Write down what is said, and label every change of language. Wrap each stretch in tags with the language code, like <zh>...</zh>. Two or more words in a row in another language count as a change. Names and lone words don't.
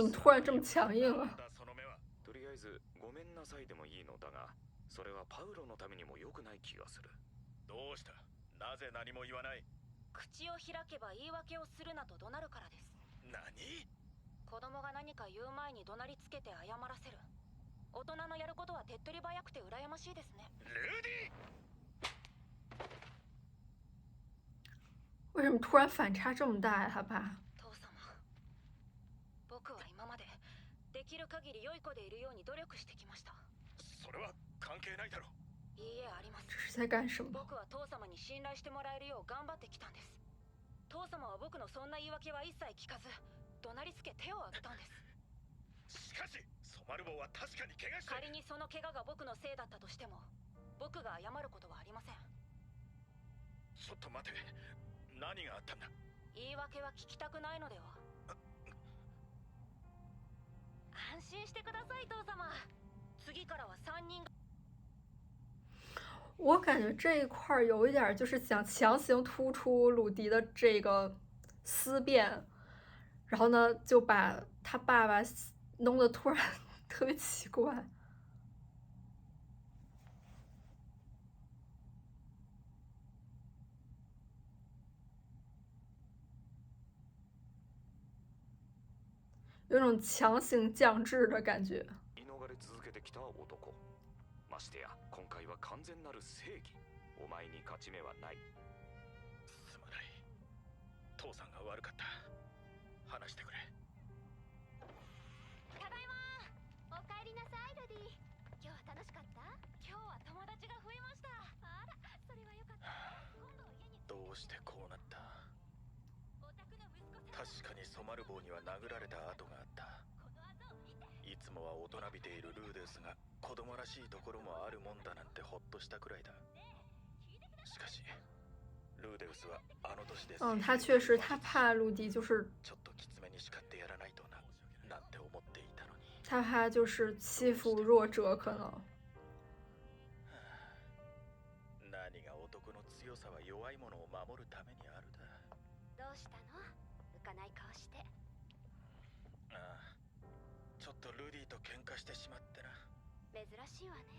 <zh>怎么突然这么强硬</zh> <ja>なん</ja> <zh>啊？</zh> <ja>だその目は。とりあえずごめんなさいでもいいのだが、それはパウロのためにも良くない気がする。どうした。なぜ何も言わない。口を開けば言い訳をするなと怒鳴るからです。何。子供が何か言う前に怒鳴りつけて謝らせる。大人のやることは手っ取り早くて羨ましいですね。ルーディ。</ja> <zh>为什么突然反差这么大呀？他爸。</zh> <ja>父様、僕は今までできる限り良い子でいるように努力してきました。それは関係ないだろう。いいえ、あります。</ja> <zh>这是在干什么？</zh> <ja>僕は父様に信頼してもらえるよう頑張ってきたんです。父様は僕のそんな言い訳は一切聞かず、怒鳴りつけ手を挙げたんです。しかしそマルボウは確かに怪我して仮にその怪我が僕のせいだったとしても、僕が謝ることはありません。ちょっと待て、何があったんだ。言い訳は聞きたくないのでは。安心してください父様。次からは3人が。</ja> <zh>我感觉这一块儿有一点就是想强行突出鲁迪的这个思辨，然后呢就把他爸爸弄得突然特别奇怪。有种强行降智的感觉。</zh> <ja>言い逃れ続けてきた男。ましてや今回は完全なる正義。お前に勝ち目はない。すまない。父さんが悪かった。話してくれ。ただいま。おかえりなさいルディ。今日は楽しかった？今日は友達が増えました。あら、それはよかった。今度家に。どうしてこうなった。お宅の息子さん。確かにソマルボウには殴られた跡があった。この後を見て。いつもは大人びているルーデウスが子供らしいところもあるもんだなんてほっとしたくらいだ。しかしルーデウスはあの年で</ja> <zh>他确实他怕鲁迪就是</zh> <ja>ちょっときつめに叱ってやらないとななんて思っていたのに。</ja> <zh>他怕就是欺负弱者可能。</zh> <ja>何が男の強さは弱い者を守るためにあるだ。どうしたの？浮かない顔して。ああ、ちょっとルディと喧嘩してしまってな。珍しいわね。</ja>